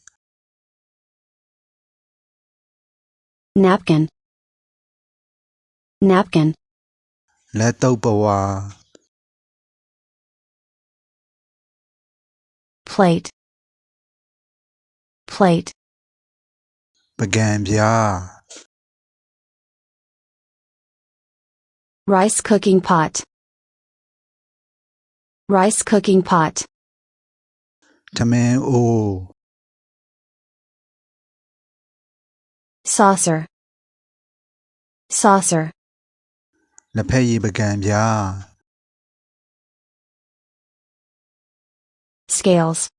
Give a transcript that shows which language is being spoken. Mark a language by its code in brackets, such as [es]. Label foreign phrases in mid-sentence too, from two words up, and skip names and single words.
[en] Napkin. Napkin. [my] လက်တုပ်ပဝါ [en] Plate. Plate. [my] ပကံပြား [en] Rice cooking pot. Rice cooking pot. [my] ထမင်းအိုး [en] Saucer. Saucer. [my] လက်ဖက်ရည်ပကံပြား [en] Scales.